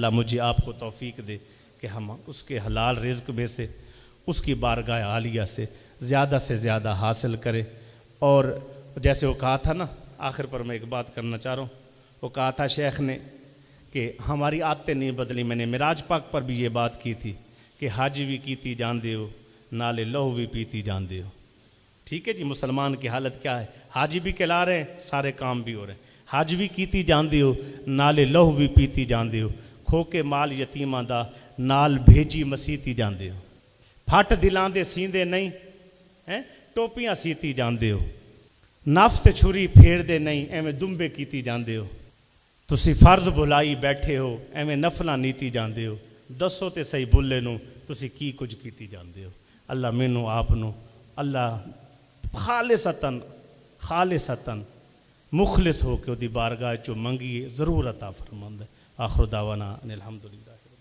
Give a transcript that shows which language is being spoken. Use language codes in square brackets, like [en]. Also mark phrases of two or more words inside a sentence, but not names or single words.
[ur] اللہ مجھے آپ کو توفیق دے کہ ہم اس کے حلال رزق میں سے، اس کی بارگاہ عالیہ سے زیادہ حاصل کرے۔ اور جیسے وہ کہا تھا نا، آخر پر میں ایک بات کرنا چاہ رہا ہوں، وہ کہا تھا شیخ نے کہ ہماری عادتیں نہیں بدلی۔ میں نے معراج پاک پر بھی یہ بات کی تھی کہ [pa] حج بھی کیتی جاندے ہو، نالے لہو بھی پیتی جاندے ہو۔ [ur] ٹھیک ہے جی، مسلمان کی حالت کیا ہے؟ حاجی بھی کہلا رہے ہیں، سارے کام بھی ہو رہے ہیں، [pa] حج بھی کیتی جاندے ہو، نالے لہو بھی پیتی جاندے ہو، کھو کے مال یتیماں دا نال بھیجی مسیتی جاندے ہو، پھٹ دلاں دے سیندے نہیں ہیں، ٹوپیاں سیتی جاندے ہو، نفس تے چھری پھیر دے نہیں، ایویں دمبے کیتی جاندے ہو، تسی فرض بھلائی بیٹھے ہو، ایویں نفلاں نیتی جاندے ہو، دسو تے صحیح بلے نو تسی کی کچھ کیتی جاندے ہو۔ اللہ مینوں آپ نو اللہ خالصتاً مخلص ہو کے دی بارگاہ چو منگی ضرور عطا فرماندے۔ [ar] آخر دعوانا ان الحمدللہ۔